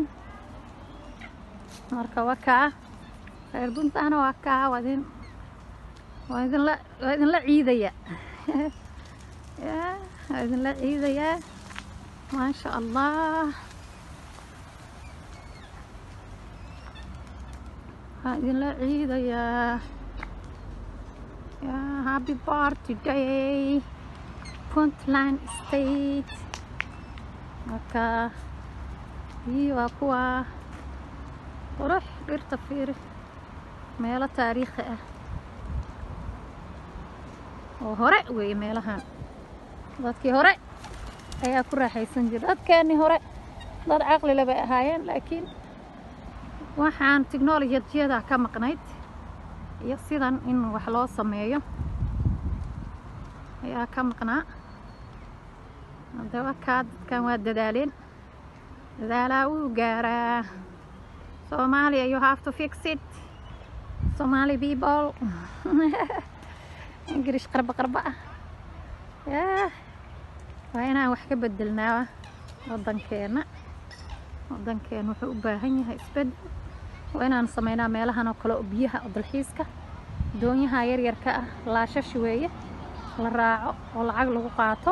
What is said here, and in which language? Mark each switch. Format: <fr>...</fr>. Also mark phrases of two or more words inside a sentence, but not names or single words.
<so>marka waa kaa reer Puntland waa kaa waa idinla ciidaya waa idinla ciidaya</so> <ar>ما شاء الله.</ar> <so>waa idinla ciidaya.</so> <en>happy birthday Puntland State.</en> <so>marka iyo waa kuwa qurux dhirta fiiri, meelo taariikhi ah oo hore weeye meelahan. dadkii hore ayaa ku raaxaysan jiray. dadkeenii hore dad caqli leh bay ahaayeen, laakiin waxaan tiknoolajiyada ka maqnayd iyo sidan in wax loo sameeyo ayaa ka maqnaa. haddaba dadkan waa dadaaleen, dadaalaa wuu gaaraa.</so> <en>Somalia, you have to fix it. Somali people. English</en> <so>qarba ah. waa inaan wax ka bedelnaa wadankeena. wadankeena wuxuu u baahan yahay isbedel. waa inaan sameynaa meelahan oo kale oo biyaha oo dalxiiska, doonyaha yaryarka ah, laashash weeye la raaco oo lacag lagu qaato.</so>